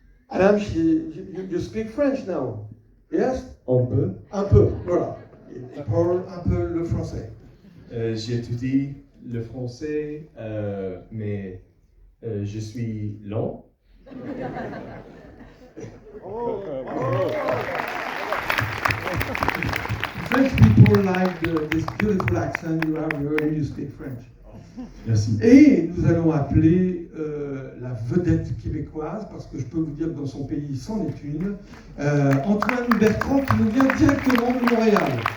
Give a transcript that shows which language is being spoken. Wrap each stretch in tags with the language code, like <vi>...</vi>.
<en>Adam, you speak French now? Yes?</en> <fr>Un peu. Un peu, voilà. Il parle un peu le français. J'ai étudié le français, mais je suis lent.</fr> <en>French people like this beautiful accent you have when you speak French.</en> <fr>Merci. Et nous allons appeler la vedette québécoise, parce que je peux vous dire que dans son pays, c'en est une, Antoine Bertrand, qui nous vient directement de Montréal.</fr>